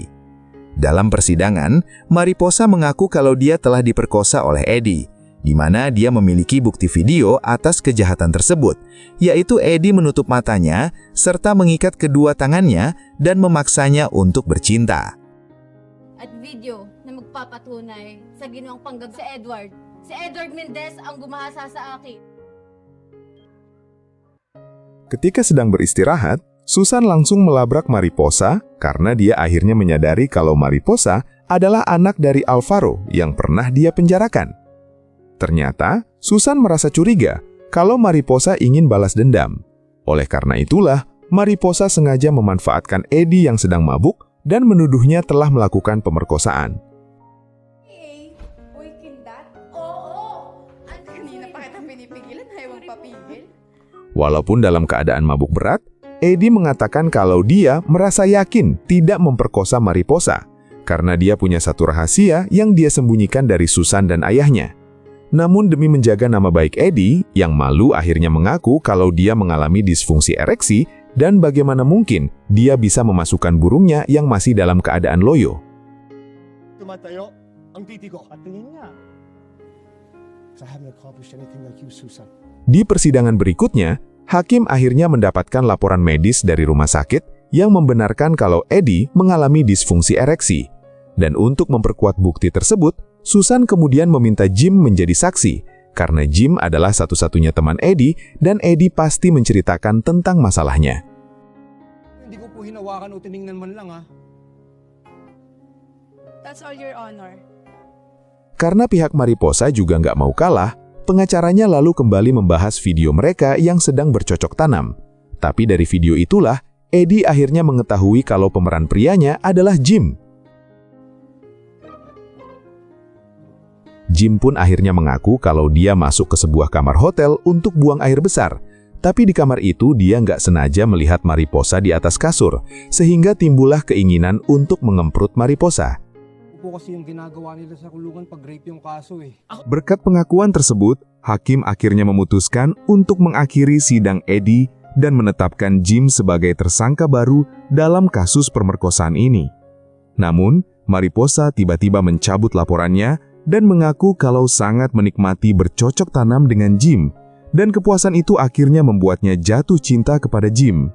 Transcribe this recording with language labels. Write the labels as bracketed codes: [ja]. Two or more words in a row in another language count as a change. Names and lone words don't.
[id] Dalam persidangan, Mariposa mengaku kalau dia telah diperkosa oleh Eddie, di mana dia memiliki bukti video atas kejahatan tersebut, yaitu Eddie menutup matanya serta mengikat kedua tangannya dan memaksanya untuk bercinta. [tl] At video na magpapatunay sa ginawang panggag si Edward. Si Edward Mendez ang gumahasa sa akin. [id] Ketika sedang beristirahat, Susan langsung melabrak Mariposa karena dia akhirnya menyadari kalau Mariposa adalah anak dari Alvaro yang pernah dia penjarakan. Ternyata, Susan merasa curiga kalau Mariposa ingin balas dendam. Oleh karena itulah, Mariposa sengaja memanfaatkan Eddie yang sedang mabuk dan menuduhnya telah melakukan pemerkosaan. [tl] Hey, uy, kindat? Oo! Kanina pa kita pinipigilan, ayaw mong papigil. [id] Walaupun dalam keadaan mabuk berat, Eddie mengatakan kalau dia merasa yakin tidak memperkosa Mariposa karena dia punya satu rahasia yang dia sembunyikan dari Susan dan ayahnya. Namun demi menjaga nama baik Eddie, yang malu akhirnya mengaku kalau dia mengalami disfungsi ereksi dan bagaimana mungkin dia bisa memasukkan burungnya yang masih dalam keadaan loyo. [tl] Tumatayo ang titi ko. Patingin nga. [en] I haven't accomplished anything like you, Susan. [id] Di persidangan berikutnya, hakim akhirnya mendapatkan laporan medis dari rumah sakit yang membenarkan kalau Eddie mengalami disfungsi ereksi. Dan untuk memperkuat bukti tersebut, Susan kemudian meminta Jim menjadi saksi, karena Jim adalah satu-satunya teman Eddie dan Eddie pasti menceritakan tentang masalahnya. [tl] Hindi ko po hinawakan o tiningnan man lang ha. [en] That's all, Your Honor. [id] Karena pihak Mariposa juga nggak mau kalah, pengacaranya lalu kembali membahas video mereka yang sedang bercocok tanam. Tapi dari video itulah, Eddie akhirnya mengetahui kalau pemeran prianya adalah Jim. Jim pun akhirnya mengaku kalau dia masuk ke sebuah kamar hotel untuk buang air besar. Tapi di kamar itu dia nggak sengaja melihat Mariposa di atas kasur, sehingga timbullah keinginan untuk mengemprut Mariposa. [tl] Po kasi yung ginagawa nila sa kulungan pag rape yung kaso eh. [id] Berkat pengakuan tersebut, hakim akhirnya memutuskan untuk mengakhiri sidang Eddie dan menetapkan Jim sebagai tersangka baru dalam kasus pemerkosaan ini. Namun, Mariposa tiba-tiba mencabut laporannya dan mengaku kalau sangat menikmati bercocok tanam dengan Jim, dan kepuasan itu akhirnya membuatnya jatuh cinta kepada Jim.